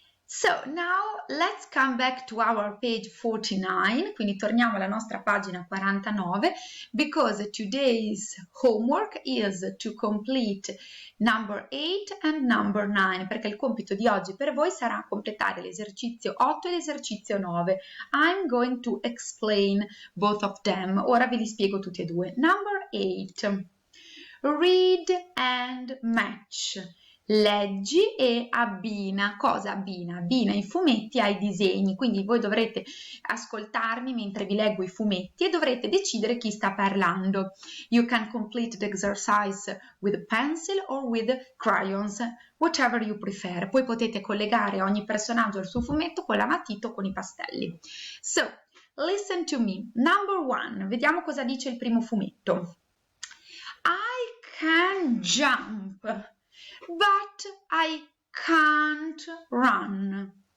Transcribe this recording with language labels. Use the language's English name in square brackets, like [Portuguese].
[English] So now let's come back to our page 49, [Italian] quindi torniamo alla nostra pagina 49, [English] because today's homework is to complete number 8 and number 9, [Italian] perché il compito di oggi per voi sarà completare l'esercizio 8 e l'esercizio 9. [English] I'm going to explain both of them. [Italian] Ora ve li spiego tutti e due. [English] Number 8. Read and match. [Italian] Leggi e abbina. Cosa abbina? Abbina i fumetti ai disegni, quindi voi dovrete ascoltarmi mentre vi leggo i fumetti e dovrete decidere chi sta parlando. [English] You can complete the exercise with a pencil or with crayons, whatever you prefer. [Italian] Poi potete collegare ogni personaggio al suo fumetto con la matita o con i pastelli. [English] So, listen to me. Number 1. [Italian] Vediamo cosa dice il primo fumetto. [English] I can jump, but I can't run.